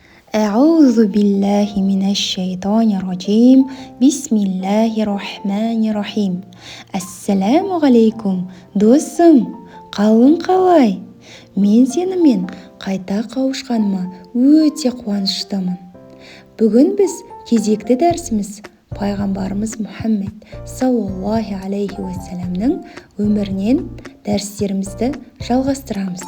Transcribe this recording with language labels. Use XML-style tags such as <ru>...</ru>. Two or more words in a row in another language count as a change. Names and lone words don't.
<ar>أعوذ بالله من الشيطان الرجيم بسم الله الرحمن الرحيم. السلام عليكم,</ar> <kk>досым, қалың қалай? Мен сенімен қайта қауышқаныма өте қуаныштымын. Бүгін біз кезекті дәрісіміз пайғамбарымыз Мұхаммед</kk> <ar>صلى الله عليه</ar> <kk>уассаламның өмірінен дәрістерімізді жалғастырамыз.</kk>